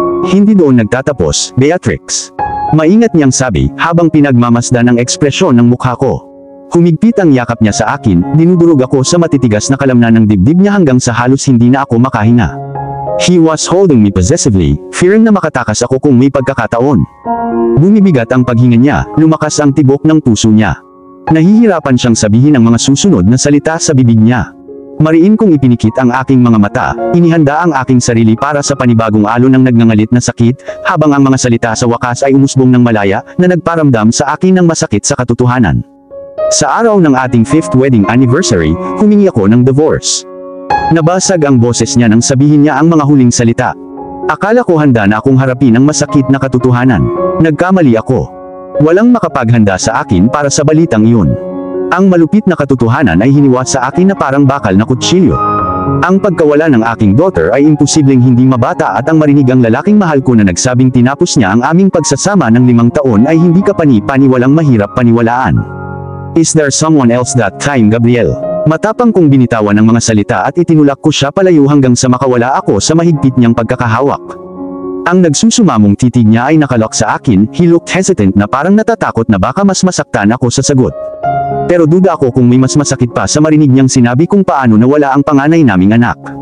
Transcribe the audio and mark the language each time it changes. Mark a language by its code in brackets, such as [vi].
[tl] Hindi doon nagtatapos, Beatrix. Maingat niyang sabi, habang pinagmamasdan ang ekspresyon ng mukha ko. Humigpit ang yakap niya sa akin, dinudurog ako sa matitigas na kalamnan ng dibdib niya hanggang sa halos hindi na ako makahinga. [en] He was holding me possessively, fearing [tl] na makatakas ako kung may pagkakataon. Bumibigat ang paghinga niya, lumakas ang tibok ng puso niya. Nahihirapan siyang sabihin ang mga susunod na salita sa bibig niya. Mariin kong ipinikit ang aking mga mata, inihanda ang aking sarili para sa panibagong alon ng nagngangalit na sakit, habang ang mga salita sa wakas ay umusbong ng malaya, na nagparamdam sa akin ng masakit sa katotohanan. Sa araw ng ating 5th wedding anniversary, humingi ako ng divorce. Nabasag ang boses niya nang sabihin niya ang mga huling salita. Akala ko handa na akong harapin ang masakit na katotohanan. Nagkamali ako. Walang makapaghanda sa akin para sa balitang iyon. Ang malupit na katotohanan ay hiniwa sa akin na parang bakal na kutsilyo. Ang pagkawala ng aking daughter ay imposibleng hindi mabata at ang marinig ang lalaking mahal ko na nagsabing tinapos niya ang aming pagsasama ng 5 taon ay hindi kapani-pani walang mahirap paniwalaan. [en] Is there someone else that time, Gabriel? [tl] Matapang kong binitawan ang mga salita at itinulak ko siya palayo hanggang sa makawala ako sa mahigpit niyang pagkakahawak. Ang nagsusumamong titig niya ay nakalok sa akin, [en] he looked hesitant [tl] na parang natatakot na baka mas masaktan ako sa sagot. Pero duda ako kung may mas masakit pa sa marinig niyang sinabi kung paano nawala ang panganay naming anak.